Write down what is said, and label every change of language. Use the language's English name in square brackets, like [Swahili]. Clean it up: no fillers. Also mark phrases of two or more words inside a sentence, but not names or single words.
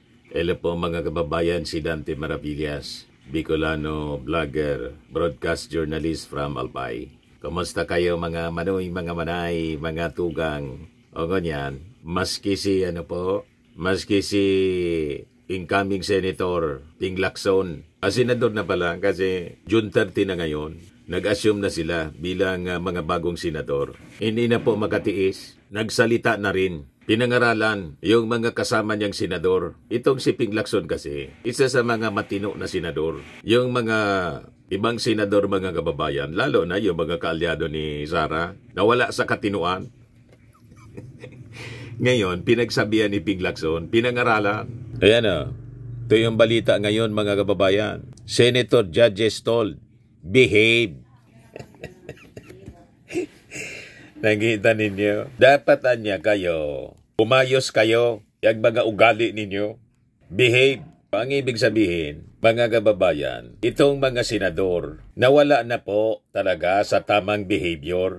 [Filipino] Hello po mga kababayan, si Dante Maravillas, Bicolano, vlogger, [English] broadcast journalist from Albay. [Filipino] Kumusta kayo mga manoy, mga manay, mga tugang? O ganyan, maski si incoming Senator Ping Lacson, senador na pala kasi June 30 na ngayon, nag-assume na sila bilang mga bagong senador. Hindi na po makatiis, nagsalita na rin. Pinangaralan yung mga kasama niyang senador. Itong si Ping Lacson kasi, isa sa mga matino na senador. Yung mga ibang senador mga kababayan, lalo na yung mga kaalyado ni Sara, na wala sa katinuan. Ngayon, pinagsabihan ni Ping Lacson, pinangaralan. Ayan o, ito yung balita ngayon mga kababayan. [English] Senator Judges told, behave. [Filipino] Nakita ninyo? Dapat anya kayo. Umayos kayo. Yung mga ugali ninyo. Behave. Ang ibig sabihin, mga kababayan, itong mga senador, nawala na po talaga sa tamang behavior.